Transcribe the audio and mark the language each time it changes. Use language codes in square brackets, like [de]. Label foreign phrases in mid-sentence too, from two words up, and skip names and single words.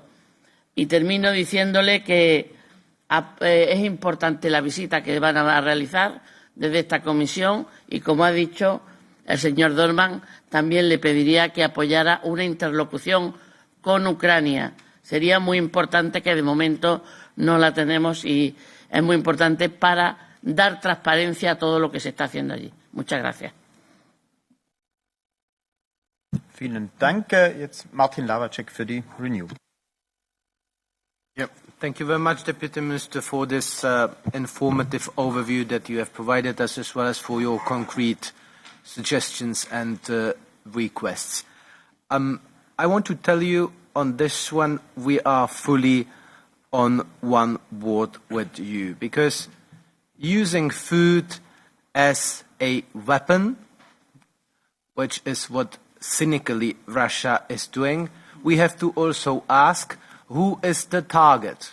[es] Y termino diciéndole que es importante la visita que van a realizar desde esta comisión y, como ha dicho el señor Dorman, también le pediría que apoyara una interlocución con Ucrania. Sería muy importante, que de momento no la tenemos, y es muy importante para dar transparencia a todo lo que se está haciendo allí. Muchas gracias. [de] Vielen Dank. Jetzt Martin Lawacek für die Renew. [en] Yep. Thank you very much, Deputy Minister, for this informative overview that you have provided us, as well as for your concrete suggestions and requests. I want to tell you on this one, we are fully on one board with you, because using food as a weapon, which is what cynically Russia is doing, we have to also ask, who is the target?